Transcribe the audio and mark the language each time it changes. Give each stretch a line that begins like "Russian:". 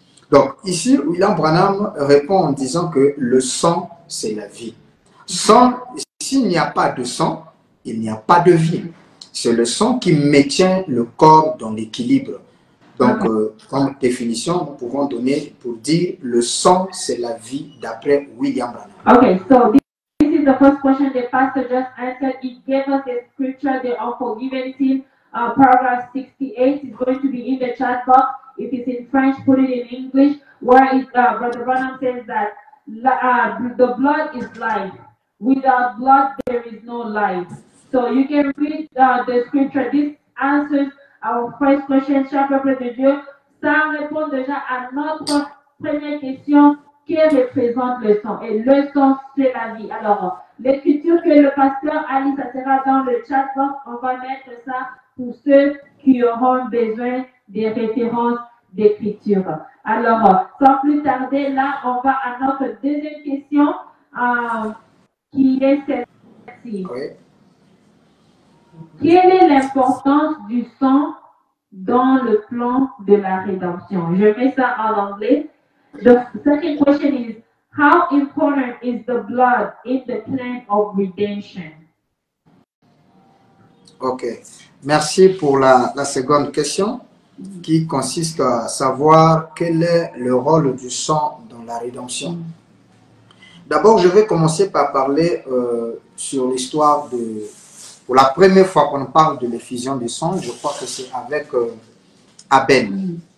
French: Donc ici, William Branham répond en disant que le sang, c'est la vie. S'il n'y a pas de sang, il n'y a pas de vie. C'est le sang qui maintient le corps dans l'équilibre. Donc, comme définition, nous pouvons donner pour dire le sang, c'est la vie d'après William Branham.
English: Okay, so this is the first question the pastor just answered. He gave us the scripture, the unforgiven sin, paragraph 68 is going to be in the chat box. If it's in French, put it in English, where Brother Branham says that the blood is life. Without blood, there is no life. So you can read the scripture. This answers our first question,
French: cher peuple de Dieu. Ça répond déjà à notre première question, qui représente le sang. Et le sang, c'est la vie. Alors, l'écriture que le pasteur Ali, ça sera dans le chat box. On va mettre ça pour ceux qui auront besoin des références d'écriture. Alors, sans plus tarder, là, on va à notre deuxième question, qui est celle-ci. Oui. Quelle est l'importance du sang dans le plan de la rédemption? Je mets ça en anglais.
English: The second question is, how important is the blood in the plan of redemption? Ok.
French: Merci pour la seconde question qui consiste à savoir quel est le rôle du sang dans la rédemption. D'abord, je vais commencer par parler sur l'histoire de... Pour la première fois qu'on parle de l'effusion du sang, je crois que c'est avec Abel.